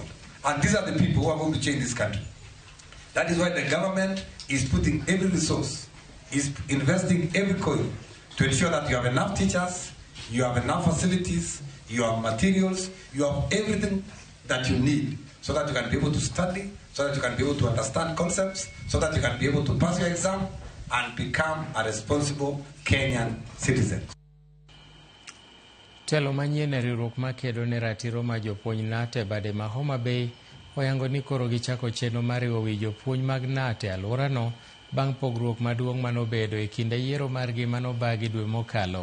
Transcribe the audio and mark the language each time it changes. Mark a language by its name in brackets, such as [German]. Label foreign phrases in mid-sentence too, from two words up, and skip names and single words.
[English] And these are the people who are going to change this country. That is why the government is putting every resource, is investing every coin to ensure that you have enough teachers, you have enough facilities, you have materials, you have everything that you need so that you can be able to study, so that you can be able to understand concepts, so that you can be able to pass your exam and become a responsible Kenyan citizen. [Luo (Kenya and Tanzania)] Telo manyien e riwruok makedo ne ratiro ma jopuonj NATE bade ma Homa Bay oyango ni koro gichako chenro mar riwo wi jopuonj mag NATE e alworano bang' pogruok maduong' manobedo e kinde yiero margi manobagi dwe mokalo.